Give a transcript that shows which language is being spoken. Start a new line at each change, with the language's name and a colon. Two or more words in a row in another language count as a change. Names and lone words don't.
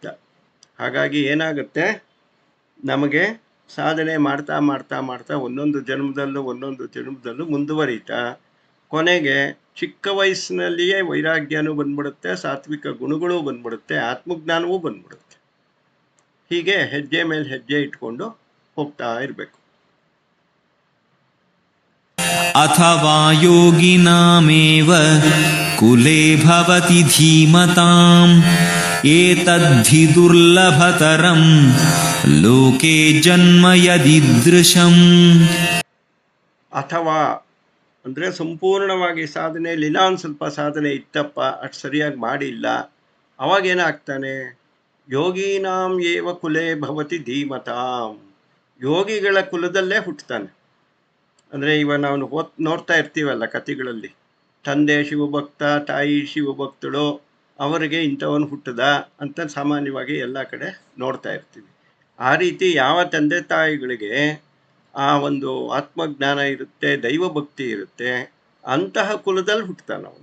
Kannada: ಹಾಗಾಗಿ ಏನಾಗುತ್ತೆ, ನಮಗೆ ಸಾಧನೆ ಮಾಡ್ತಾ ಮಾಡ್ತಾ ಮಾಡ್ತಾ ಒಂದೊಂದು ಜನ್ಮದಲ್ಲೂ ಮುಂದುವರಿತಾ ಕೊನೆಗೆ ಚಿಕ್ಕ ವಯಸ್ಸಿನಲ್ಲಿಯೇ ವೈರಾಗ್ಯನೂ ಬಂದ್ಬಿಡುತ್ತೆ, ಸಾತ್ವಿಕ ಗುಣಗಳು ಬಂದ್ಬಿಡುತ್ತೆ, ಆತ್ಮಜ್ಞಾನವೂ ಬಂದ್ಬಿಡುತ್ತೆ. ಹೀಗೆ ಹೆಜ್ಜೆ ಮೇಲೆ ಹೆಜ್ಜೆ ಇಟ್ಕೊಂಡು ಹೋಗ್ತಾ ಇರಬೇಕು.
Sanskrit: अथवा योगिनामेव कुले भवति धीमताम् एतद्धि दुर्लभतरं लोके जन्म यदीदृशम्.
Kannada: ಅಥವಾ ಅಂದರೆ ಸಂಪೂರ್ಣವಾಗಿ ಸಾಧನೆಯಲ್ಲಿ ಇನ್ನೊಂದು ಸ್ವಲ್ಪ ಸಾಧನೆ ಇತ್ತಪ್ಪ, ಅಷ್ಟು ಸರಿಯಾಗಿ ಮಾಡಿಲ್ಲ, ಅವಾಗೇನಾಗ್ತಾನೆ?
Sanskrit: ಯೋಗೀನಾಂ ಏವ ಕುಲೇ ಭವತಿ ಧೀಮತಾಂ,
Kannada: ಯೋಗಿಗಳ ಕುಲದಲ್ಲೇ ಹುಟ್ಟುತ್ತಾನೆ. ಅಂದರೆ ಇವಾಗ ನಾವು ನೋಡ್ತಾ ಇರ್ತೀವಲ್ಲ ಕಥೆಗಳಲ್ಲಿ, ತಂದೆ ಶಿವಭಕ್ತ, ತಾಯಿ ಶಿವಭಕ್ತಳು, ಅವರಿಗೆ ಇಂಥವನು ಹುಟ್ಟದ ಅಂತ ಸಾಮಾನ್ಯವಾಗಿ ಎಲ್ಲ ಕಡೆ ನೋಡ್ತಾ ಇರ್ತೀವಿ. ಆ ರೀತಿ ಯಾವ ತಂದೆ ತಾಯಿಗಳಿಗೆ ಆ ಒಂದು ಆತ್ಮಜ್ಞಾನ ಇರುತ್ತೆ, ದೈವ ಭಕ್ತಿ ಇರುತ್ತೆ, ಅಂತಹ ಕುಲದಲ್ಲಿ ಹುಟ್ಟುತ್ತಾನೆ ಅವನು.